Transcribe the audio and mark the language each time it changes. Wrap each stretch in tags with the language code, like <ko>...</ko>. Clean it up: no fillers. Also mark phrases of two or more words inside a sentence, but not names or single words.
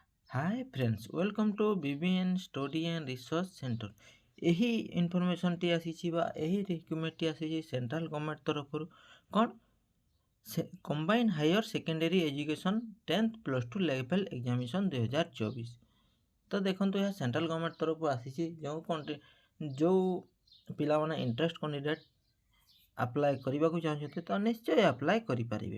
<en>Hi friends, welcome to BBN Study and Research Center.</en> <or>ଏହି ଇନଫର୍ମେସନଟି ଆସିଛି ବା ଏହି ରିକ୍ୟୁମେଣ୍ଟଟି ଆସିଛି</or> <en>central government</en> <or>ତରଫରୁ କ'ଣ</or> <en>Combine Higher Secondary Education 10th Plus Two Level Examination 2024.</en> <or>ତ ଦେଖନ୍ତୁ ଏହା</or> <en>central government</en> <or>ତରଫରୁ ଆସିଛି। ଯେଉଁ ପିଲାମାନେ</or> <en>interest candidate apply</en> <or>କରିବାକୁ ଚାହୁଁଛନ୍ତି ତ ନିଶ୍ଚୟ ଆପ୍ଲାଏ କରିପାରିବେ।</or>